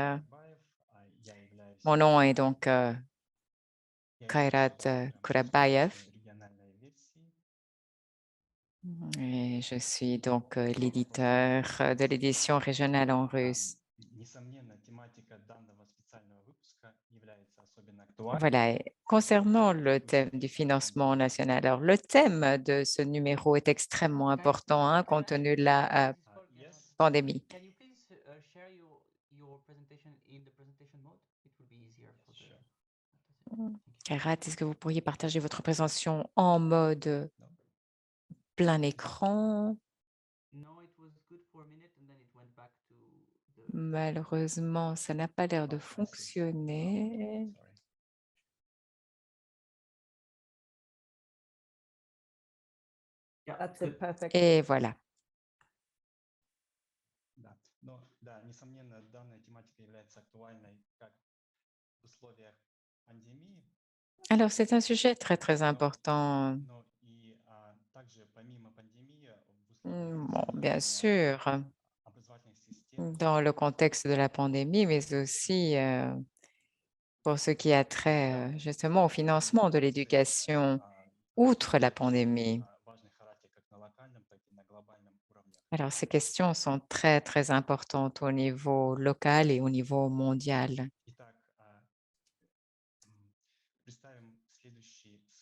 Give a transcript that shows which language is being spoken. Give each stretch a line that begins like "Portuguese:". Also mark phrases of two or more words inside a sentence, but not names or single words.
French: Mon nom est donc Kairat Kurabayev et je suis donc l'éditeur de l'édition régionale en russe. Voilà, et concernant le thème du financement national, alors le thème de ce numéro est extrêmement important compte tenu de la pandémie.
English: Can you please share your presentation in the presentation mode? It will be easier for the. Thank you. Kairat,
French: est-ce que vous pourriez partager votre présentation en mode plein écran?
English: No, it was good for a minute and then it went back to the.
French: Malheureusement, ça n'a pas l'air de fonctionner.
English: Yeah, That's good. it, perfect.
French: Et voilà.
Russian: Да, но да, несомненно, данная тематика является актуальной как в условиях пандемии,
French: Alors, c'est un sujet très, très important.
Russian: но и также помимо пандемии в условиях
French: Bon, bien
Russian: функционирования
French: sûr,
Russian: образовательных систем.
French: dans le contexte de la pandémie, mais aussi pour ce qui a trait justement au financement de l'éducation outre la pandémie.
Russian: Важный характер как на локальном, так и на глобальном уровне.
French: Alors, ces questions sont très, très importantes au niveau local et au niveau mondial.
Russian: Итак, представим следующий